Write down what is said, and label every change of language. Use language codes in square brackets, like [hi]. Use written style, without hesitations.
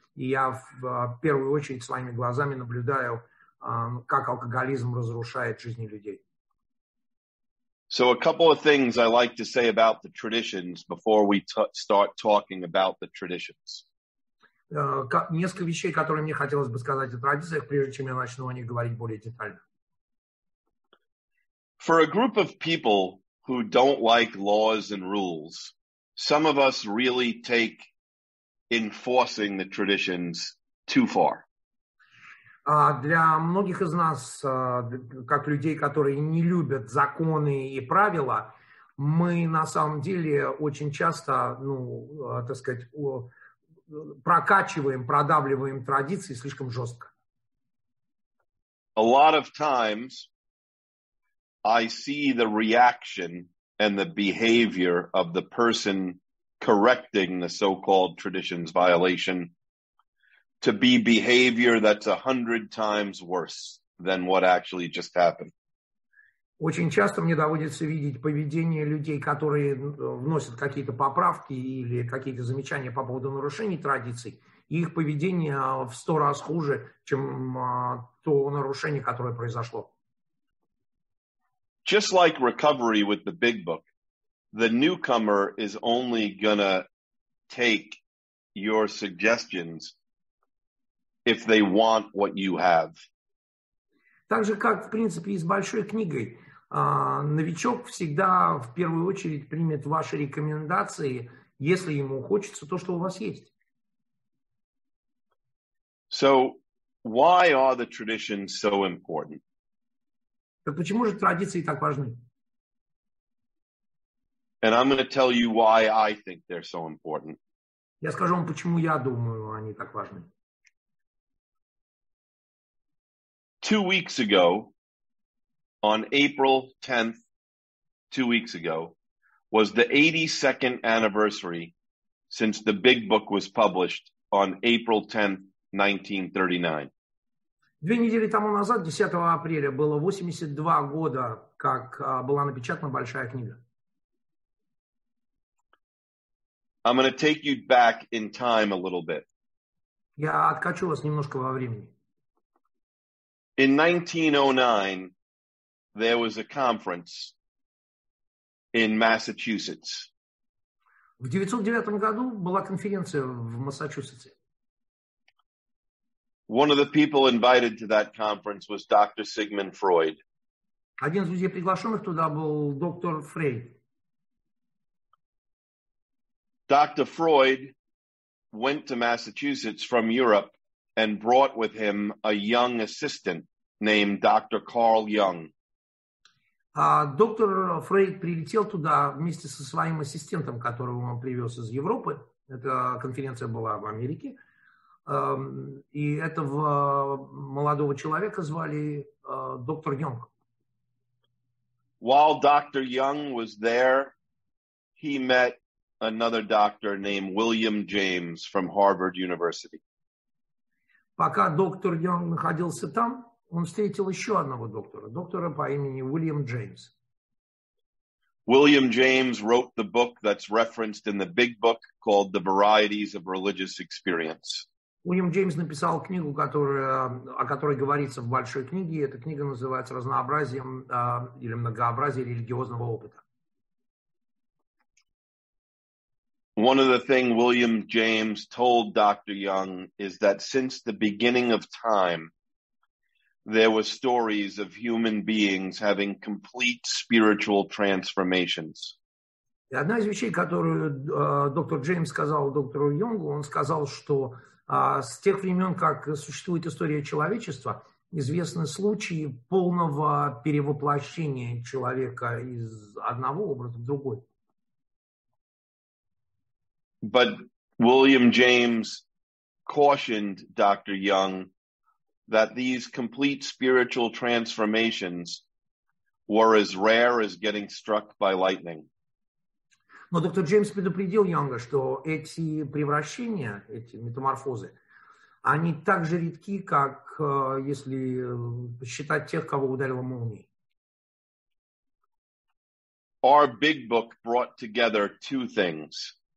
[ru] И я в первую очередь своими глазами наблюдаю, как алкоголизм разрушает жизни людей. [en] So a couple of things I like to say about the traditions before we start talking about the traditions. [ru] Несколько вещей, которые мне хотелось бы сказать о традициях, прежде чем я начну о них говорить более детально. [en] For a group of people who don't like laws and rules, some of us really take enforcing the traditions too far. [ru] Для многих из нас, как людей, которые не любят законы и правила, мы на самом деле очень часто, так сказать, продавливаем традиции слишком жестко. [en] A lot of times I see the reaction and the behavior of the person correcting the so-called traditions violation to be behavior that's 100 times worse than what actually just happened. [ru] Очень часто мне доводится видеть поведение людей, которые вносят какие-то поправки или какие-то замечания по поводу нарушений традиций, и их поведение в 100 раз хуже, чем то нарушение, которое произошло. [en] Just like recovery with the big book, the newcomer is only gonna take your suggestions if they want what you have. [ru] Так же, как, в принципе, и с большой книгой, новичок всегда в первую очередь примет ваши рекомендации, если ему хочется то, что у вас есть. [en] So, why are the traditions so important? [ru] Так почему же традиции так важны? [en] And I'm going to tell you why I think they're so important. [ru] Я скажу вам, почему я думаю, они так важны. [en] 2 weeks ago, on April 10th, 2 weeks ago, was the 82nd anniversary since the big book was published on April 10th, 1939. [ru] 2 недели тому назад, 10 апреля, было 82 года, как была напечатана большая книга. [en] I'm going to take you back in time a little bit. [ru] Я откачу вас немножко во времени. [en] In 1909, there was a conference in Massachusetts. [ru] В 1909 году была конференция в Массачусетсе. [en] One of the people invited to that conference was Dr. Sigmund Freud. [ru] Один из людей, приглашенных туда, был доктор Фрейд. [en] Dr. Freud went to Massachusetts from Europe and brought with him a young assistant named Dr. Carl Jung. [ru] Доктор Фрейд прилетел туда вместе со своим ассистентом, которого он привез из Европы. Эта конференция была в Америке. И этого молодого человека звали доктор Йонг. [en] While Dr. Young was there, he met another doctor named William James from Harvard University. [ru] Пока доктор Йонг находился там, он встретил еще одного доктора по имени Уильям Джеймс. [en] William James wrote the book that's referenced in the big book called The Varieties of Religious Experience. [ru] Уильям Джеймс написал книгу, о которой говорится в большой книге. Эта книга называется «Разнообразием или многообразие религиозного опыта». [en] One of the things William James told Dr. Young is that since the beginning of time, there were stories of human beings having complete spiritual transformations. [ru] И одна из вещей, которую доктор Джеймс сказал доктору Йонгу, он сказал, что с тех времен, как существует история человечества, известны случаи полного перевоплощения человека из одного образа в другой. [en] But William James cautioned Dr. Young that these complete spiritual transformations were as rare as getting struck by lightning. [ru] Но доктор Джеймс предупредил Йонга, что эти превращения, эти метаморфозы, они так же редки, как если считать тех, кого ударила молнией. [en] Our big book brought together two things.